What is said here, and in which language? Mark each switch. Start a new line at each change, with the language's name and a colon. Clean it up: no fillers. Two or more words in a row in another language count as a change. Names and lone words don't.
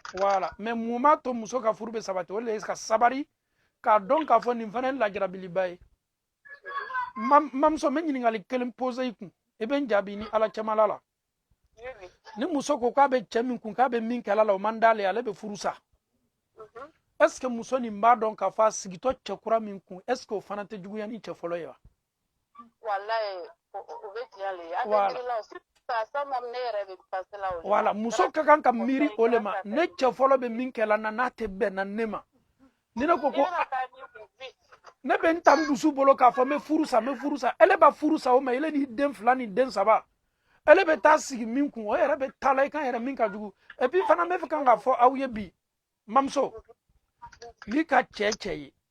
Bambara: Voilà mais mun b'a to muso ka furu bɛ sabati o de ye ka sabari k'a dɔn k'a fɔ nin fana ye lajarabiliba ye. Mamuso n bɛ ɲininkali kelen pose i kun i bɛ n jaabi ni ala cɛmala la. Ni muso ko k'a bɛ cɛ min kun k'a bɛ min kɛla la o man d'ale ale bɛ furu sa.
French: Est ce que
Bambara: muso nin b'a dɔn k'a fɔ a sigitɔ cɛ kura min kun
French: est ce que
Bambara: o fana tɛ juguya ni cɛ fɔlɔ ye wa. Wallahi o bɛ diya le ye. A bɛ miiri la o sisan ne yɛrɛ bɛ passé la o. Voilà muso ka kan ka miiri o le ma ne cɛ fɔlɔ bɛ min kɛla na n'a tɛ bɛn na ne ma. Ni ne ko ko ne bɛ n ta n dusu bolo k'a fɔ n bɛ furu sa ele b'a furu sa o ma ele ni den fila ni den saba ele bɛ taa sigi min kun o yɛrɛ bɛ taa la i kan yɛrɛ min ka jugu
French: et puis
Bambara: fana n bɛ fɛ kan k'a fɔ aw ye bi mamuso n'i ka cɛ ye